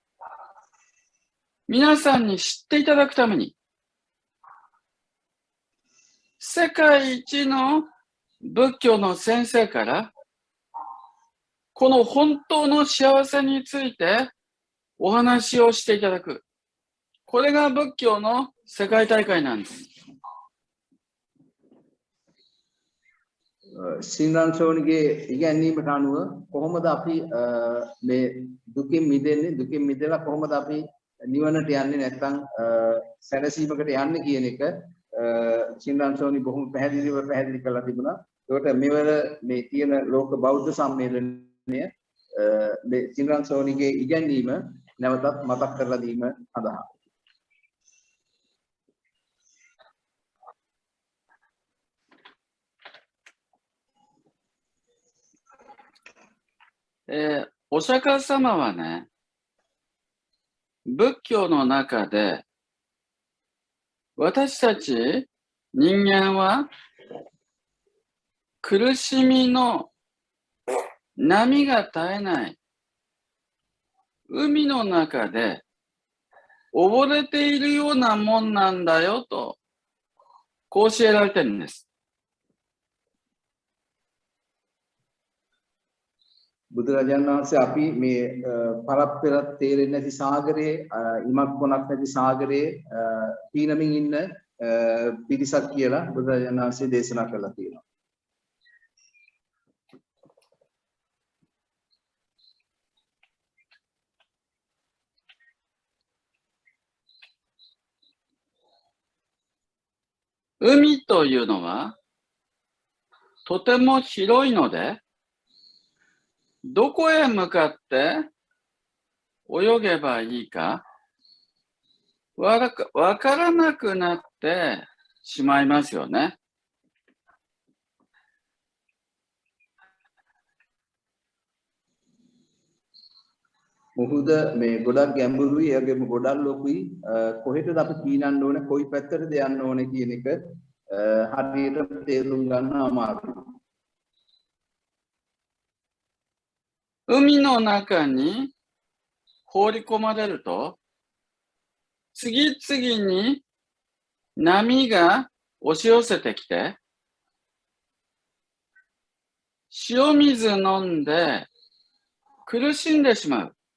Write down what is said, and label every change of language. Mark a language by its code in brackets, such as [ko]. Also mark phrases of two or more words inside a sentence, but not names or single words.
[ja] 皆さんに知っていただくために、 世界一の仏教の先生から、この本当の幸せについてお話をしていただく。これが仏教の世界大会なんです。 [si] සිංරන් ශෝනිගේ ඉගැන්වීමට අනුව කොහොමද අපි මේ දුකින් මිදෙන්නේ දුකින් මිදලා කොහොමද අපි නිවනට යන්නේ නැත්නම් සැනසීමකට යන්නේ කියන එක සිංරන් ශෝනි බොහොම පැහැදිලි කරලා තිබුණා. ඒකට මෙවර මේ තියෙන ලෝක බෞද්ධ සම්මේලනය මේ සිංරන් ශෝනිගේ ඉගැන්වීම නැවතත් මතක් කරලා දීම සඳහා [ja] お釈迦様はね、仏教の中で、私たち人間は苦しみの波が絶えない海の中で溺れているようなもんなんだよと、こう教えられてるんです。 [si] බුදුරජාණන් වහන්සේ අපි මේ පරත් පෙරත් තේරෙන්නේ නැති සාගරයේ ඉමක් කොනක් නැති සාගරයේ පීනමින් ඉන්න පිරිසක් කියලා බුදුරජාණන් වහන්සේ දේශනා කළා තියෙනවා. [ja] 海というのはとても広いので、どこへ向かって泳げばいいかわからなくなってしまいますよね。 [si] මොහුද මේ ගොඩක් ගැඹුරුයි ඒ වගේම ගොඩක් ලොකුයි කොහෙටද අපි පීනන්න ඕනේ කොයි පැත්තටද යන්න ඕනේ කියන එක හරියට තේරුම් ගන්න අමාරුයි. [ja] 海の中に放り込まれると、次々に波が押し寄せてきて、塩水飲んで苦しんでしまう。